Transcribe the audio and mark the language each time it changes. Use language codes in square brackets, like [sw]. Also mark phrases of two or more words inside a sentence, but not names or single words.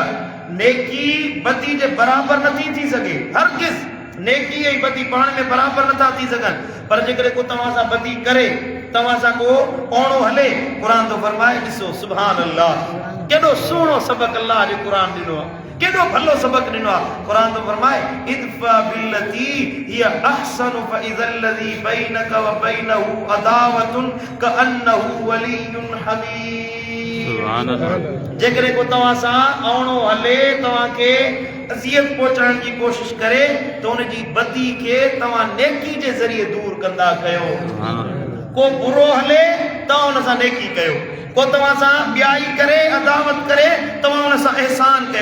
[sd] नेकी बदी जे बराबरि नथी थी सघे, हरगिज़ नेकी ऐं बदी पाण में बराबरि नथा थी सघनि, पर जेकॾहिं को तव्हां सां बदी करे, तव्हां सां को ओणो हले, क़ुरान थो फरमाए ॾिसो [ar] سبحان الله, [sd] केॾो सुहिणो सबक़ अल्लाह जो क़ुरान ॾिनो आहे, केॾो भलो सबक़ ॾिनो आहे। [ar] क़ुरान थो फरमाए ادفع بالتي هي أحسن فإذا الذي بينك وبينه عداوة كأنه ولي حميم. سبحان الله. [sd] जेकॾहिं को तव्हां सां ओणो हले, तव्हांखे अज़ियत पहुचाइण जी कोशिश करे, त उनजी बदी खे तव्हां नेकी जे ज़रिए दूर कंदा कयो। को बुरो हले तव्हां हुन सां नेकी कयो, को तव्हां सां ॿियाई करे, अदावत करे, तव्हां हुन सां एहसान कयो।